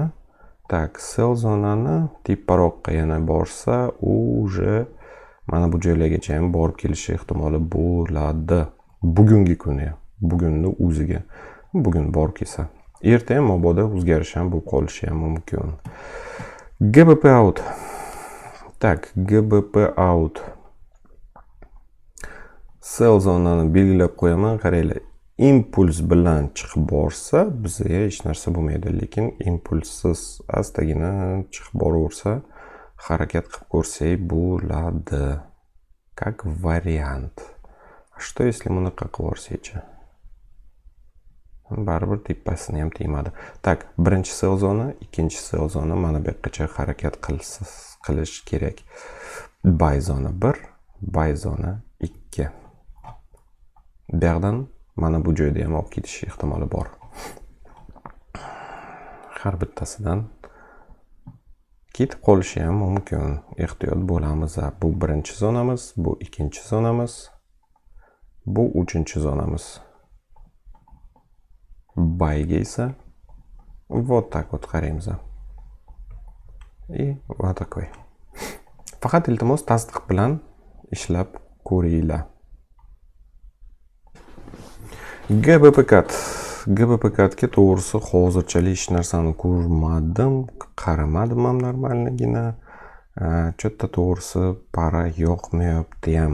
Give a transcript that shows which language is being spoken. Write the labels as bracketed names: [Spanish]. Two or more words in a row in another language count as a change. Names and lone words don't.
[Uzbek] Tak, sell zonani teparoqqa yana borsa, уже mana bu joylargacha ham borib kelishi ehtimoli bo'ladi. Bugungi kuni, bugunni o'ziga. Bugun borib kelsa, erta ham mabodo o'zgarish ham bo'lib qolishi ham mumkin. GBP out. Tak, GBP out. Sell zonani belgilab qo'yaman, qaranglar. Impuls bilan chiqib borsa, bizga hech narsa bo'lmaydi, lekin impulssiz astagina chiqib boraversa, harakat qilib ko'rsak bo'ladi. [Russian] Как вариант. Что если [Uzbek] bunaqa qilib yuborsak-chi? Baribir tepasini ham tegmadi. Tak, birinchi sell zona, ikkinchi sell zona mana bu yoqqacha harakat qilish kerak. Buy zona 1, buy zona 2. Bu yerdan mana bu joyda ham olib ketish ehtimoli bor. Har bittasidan ketib qolishi ham mumkin. Ehtiyot bo'lamiz. Bu birinchi zonamiz, bu ikkinchi zonamiz, bu uchinchi zonamiz. Buyga esa [Russian] вот так вот [Uzbek] qaraymiz. [Russian] И вот такой. [Uzbek] Faqat iltimos tasdiq bilan ishlab ko'ringlar. GBP katga to'g'risi hozirchalik hech narsani ko'rmadim, qaramadim ham normalligina. Cho'tta to'g'risi para yoqmayapti ham.